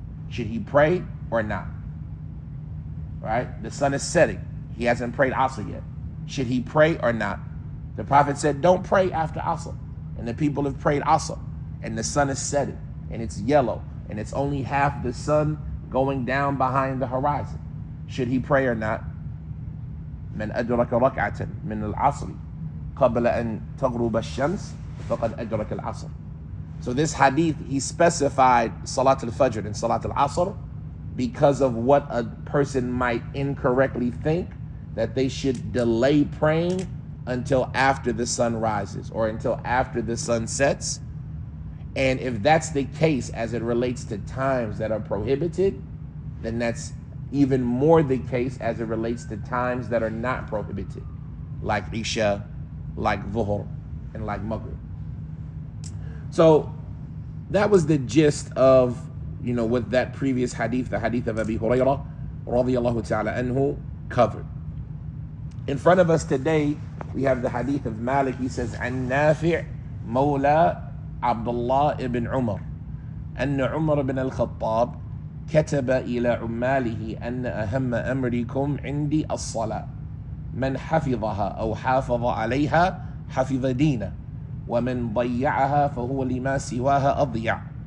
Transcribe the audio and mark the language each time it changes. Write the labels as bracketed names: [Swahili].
[English] Should he pray or not? Right? The sun is setting. He hasn't prayed Asr yet. Should he pray or not? The Prophet said, don't pray after Asr. And the people have prayed Asr. And the sun is setting. And it's yellow. And it's only half the sun going down behind the horizon. Should he pray or not? [Arabic] من أدرك ركعة من العصر قبل أن تغرب الشمس فقد أدرك العصر. [English] So this hadith, he specified Salat al-Fajr and Salat al-Asr because of what a person might incorrectly think, that they should delay praying until after the sun rises or until after the sun sets. And if that's the case as it relates to times that are prohibited, then that's even more the case as it relates to times that are not prohibited, like Isha, like Dhuhr, and like Maghrib. So that was the gist of, what that previous hadith, the hadith of Abi Hurairah radiyallahu ta'ala anhu, covered. In front of us today, we have the hadith of Malik. He says, [Arabic] عن نافع مولى عبد الله ibn Umar أن عمر بن الخطاب كتب إلى عماله أن أهم أمركم عندي الصلاة من حفظها أو حافظ عليها حفظ دينه ومن ضيعها فهو لما سواها أضيع.